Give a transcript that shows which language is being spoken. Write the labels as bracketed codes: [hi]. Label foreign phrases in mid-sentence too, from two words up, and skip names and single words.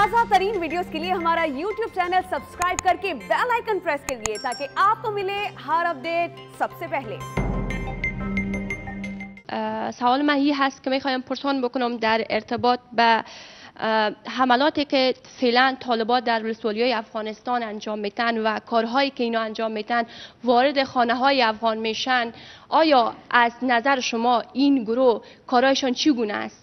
[hi] तरीन वीडियोस के लिए हमारा YouTube चैनल सब्सक्राइब करके [en] bell icon [hi] प्रेस करिए ताकि आपको मिले हर अपडेट सबसे पहले. [fa] سوال من این هست که میخوایم پرسان بکنم در ارتباط به حملاتی که فعلا طالبان در ولسوالی‌های افغانستان انجام میتن و کارهایی که اینا انجام میتن وارد خانه‌های افغان میشن. آیا از نظر شما این گروه کارهایشان چگونه است؟